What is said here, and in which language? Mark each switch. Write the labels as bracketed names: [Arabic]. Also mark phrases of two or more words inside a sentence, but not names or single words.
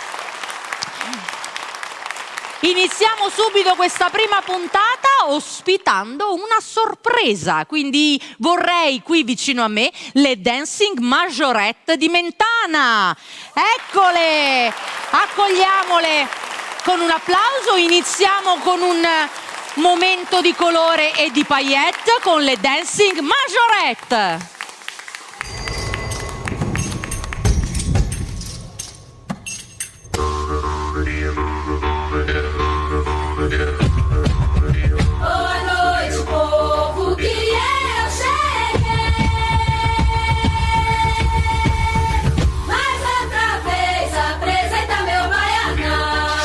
[Italian] Iniziamo subito questa prima puntata ospitando una sorpresa, quindi vorrei qui vicino a me le Dancing Majorette di Mentana. Eccole, accogliamole con un applauso. Iniziamo con un momento di colore e di paillette con le Dancing Majorette. [Portuguese] Boa noite, povo, que eu cheguei. Mais outra vez apresenta meu baianão.